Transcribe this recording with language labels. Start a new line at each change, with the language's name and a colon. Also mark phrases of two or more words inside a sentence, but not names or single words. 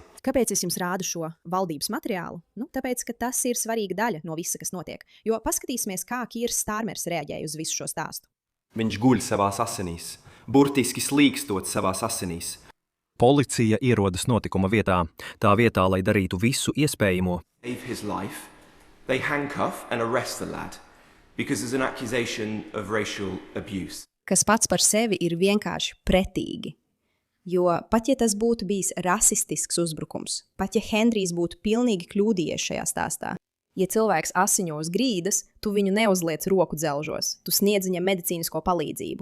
Latvian: Kāpēc es jums rādu šo valdības materiālu? Tāpēc, ka tas ir svarīga daļa no visa, kas notiek. Jo paskatīsimies, kā Kīrs Stārmers reaģēja uz visu šo stāstu. Viņš guļ savās asinīs, burtiski slīkstot savās asinīs. Policija ierodas notikuma vietā, tā vietā, lai darītu visu iespējamo.
English: They handcuff and arrest the lad because there's an accusation of racial abuse.
Latvian: Kas pats par sevi ir vienkārši pretīgi. Jo pat ja tas būtu bijis rasistisks uzbrukums, pat ja Henrijs būtu pilnīgi kļūdījies šajā stāstā, ja cilvēks asiņo uz grīdas, tu viņu neuzliec roku dzelžos, tu sniedz viņam medicīnisko palīdzību.